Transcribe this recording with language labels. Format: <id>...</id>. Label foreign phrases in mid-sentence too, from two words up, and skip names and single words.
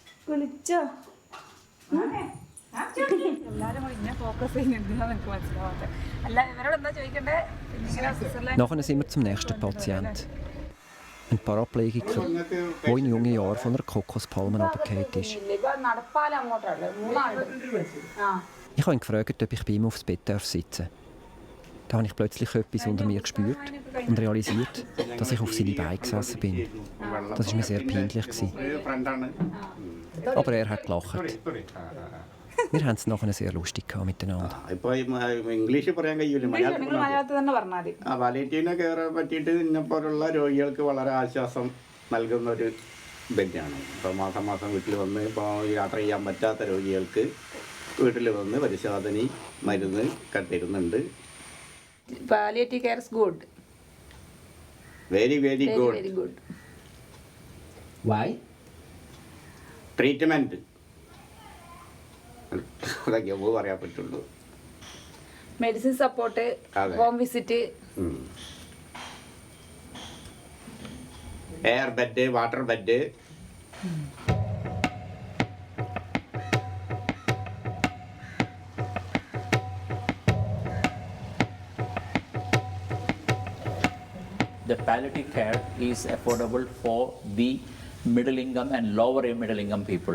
<ml>എല്ലാരും കൂടി ഇങ്ങനെ ഫോക്കസ് ചെയ്യുന്നുണ്ടെന്നാണ് എനിക്ക് മനസ്സിലാവാത്തത്. അല്ല ഇവരോട് എന്താ ചോദിക്കണ്ടേ? ഇങ്ങനെ സ്വിറ്റ്സർലൻഡ്</ml> <de>Nachher sind wir zum nächsten Patienten. Ein Paraplegiker, der in jungen Jahren von einer Kokospalme runtergefallen ist.</de> <ml>നടപ്പാലം അങ്ങോട്ടല്ലേ 3 ആളുകൾ.</ml> <de>Ich habe ihn gefragt, ob ich bei ihm aufs Bett sitzen darf. Da habe ich plötzlich etwas unter mir gespürt und realisiert, dass ich auf seine Beine gesessen bin. Das war mir sehr peinlich. Aber er hat gelacht. Wir haben es nachher sehr lustig miteinander.</de> <ml>ഇപ്പോൾ ഇംഗ്ലീഷ് പറയാൻ കഴിയില്ല നിങ്ങൾ മലയാളത്തിൽ തന്നെ പറഞ്ഞാൽ മതി. പാലിയേറ്റീവിനെ കയറാൻ പറ്റിയിട്ട് ഇന്നെപ്പോലുള്ള രോഗികൾക്ക് വളരെ ആശ്വാസം നൽകുന്ന ഒരു ബെഡാണ്. ഇപ്പോൾ മാസം മാസം വീട്ടിൽ വന്ന് ഇപ്പോൾ യാത്ര ചെയ്യാൻ പറ്റാത്ത രോഗികൾക്ക് വീട്ടിൽ വന്ന് പരിശോധന മരുന്ന് കണ്ടിരുന്നുണ്ട്.</ml> <en>palliative care is good. very very good. very good. വൈ?</en> <ml>ട്രീറ്റ്മെൻറ്റ് അതൊക്കെ പറയാൻ പറ്റുള്ളൂ.</ml> <en>medicine support,</en> <ml>അതെ.</ml> <en>home visit, air bed, water bed. The palliative care is affordable for the middle income and lower middle income people.</en>